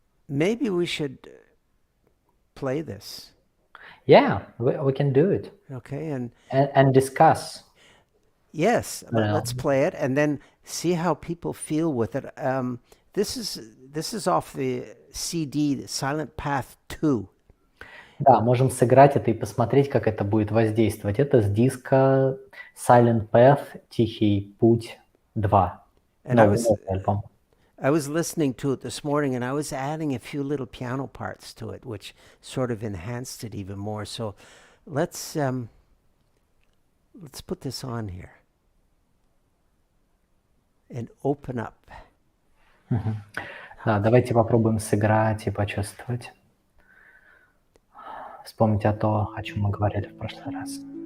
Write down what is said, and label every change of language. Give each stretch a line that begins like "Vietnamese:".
English: Maybe we should play this. Yeah, we can do it. Okay, And discuss. Yes, let's play it and then see how people feel with it. This is off the CD, Silent Path 2.
Russian: Да, можем сыграть это и посмотреть, как это будет воздействовать. Это с диска Silent Path, Тихий путь 2. Новый альбом.
English: I was listening to it this morning and I was adding a few little piano parts to it, which sort of enhanced it even more. So let's put this on here and open up.
Russian: Да, давайте попробуем сыграть и почувствовать. Вспомнить о том, о чем мы говорили в прошлый раз.